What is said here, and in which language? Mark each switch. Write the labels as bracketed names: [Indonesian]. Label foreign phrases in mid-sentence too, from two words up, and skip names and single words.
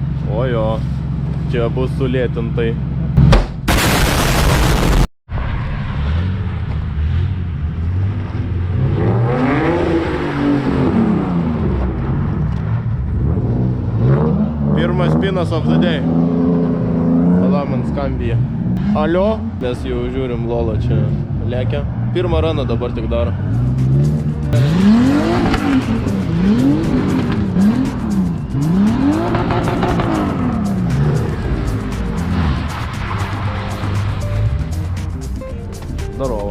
[Lithuanian] O jo. Čia bus sulėtintai. Pirmas spinas [English] of the day. [Lithuanian] Tada man skambija. Alio, mes jau žiūrim, Lola čia lekia. Pirmą raną dabar tik daro. [Russian] Здорово.